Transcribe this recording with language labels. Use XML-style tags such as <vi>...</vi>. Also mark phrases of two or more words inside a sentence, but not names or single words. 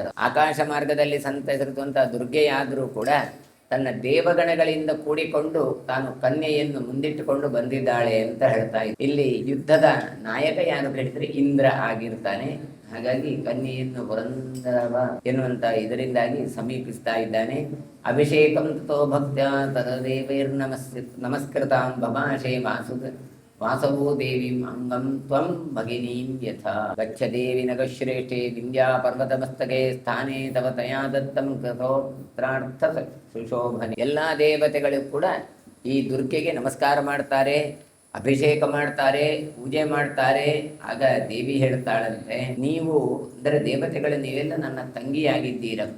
<kn>ಆಕಾಶ ಮಾರ್ಗದಲ್ಲಿ ಸಂತರಿಸುವಂತಹ ದುರ್ಗೆಯಾದರೂ ಕೂಡ ತನ್ನ ದೇವಗಣಗಳಿಂದ ಕೂಡಿಕೊಂಡು ತಾನು ಕನ್ಯೆಯನ್ನು ಮುಂದಿಟ್ಟುಕೊಂಡು ಬಂದಿದ್ದಾಳೆ ಅಂತ ಹೇಳ್ತಾ ಇದ್ದ. ಇಲ್ಲಿ ಯುದ್ಧದ ನಾಯಕ ಯಾರು ಹೇಳಿದ್ರೆ ಇಂದ್ರ ಆಗಿರ್ತಾನೆ. ಹಾಗಾಗಿ ಕನ್ಯೆಯನ್ನು ಪುರಂದರವ ಎನ್ನುವಂತ ಇದರಿಂದಾಗಿ ಸಮೀಪಿಸ್ತಾ ಇದ್ದಾನೆ.</kn> <sa>ಅಭಿಷೇಕಂ ತಥೋ ಭಕ್ತ್ಯ ನಮಸ್ಕೃತಾಂ ಭಮಾಶೇ ವಾಸವೋ ದೇವೀಂ ಅಂಗಂ ತ್ವಂ ಭಗಿನೀಂ ಯಥಾ ಗಚ್ಚ ದೇವಿ ನಗಶ್ರೇಷ್ಠೆ ವಿಂಧ್ಯ ಪರ್ವತಮಸ್ತಕೆ ಸ್ಥಾನೇ ತವ ತಯಾ ದತ್ತಂ ಕೃತೋತ್ರಾರ್ಥ ಸುಶೋಭನೆ.</sa> <kn>ಎಲ್ಲ ದೇವತೆಗಳು ಕೂಡ ಈ ದುರ್ಗೆಗೆ ನಮಸ್ಕಾರ ಮಾಡ್ತಾರೆ, ಅಭಿಷೇಕ ಮಾಡ್ತಾರೆ, ಪೂಜೆ ಮಾಡ್ತಾರೆ. ಆಗ ದೇವಿ ಹೇಳ್ತಾಳಂತೆ, ನೀವು ಅಂದರೆ ದೇವತೆಗಳು ನೀವೆಲ್ಲ ನನ್ನ ತಂಗಿಯಾಗಿದ್ದೀರಪ್ಪ.</kn>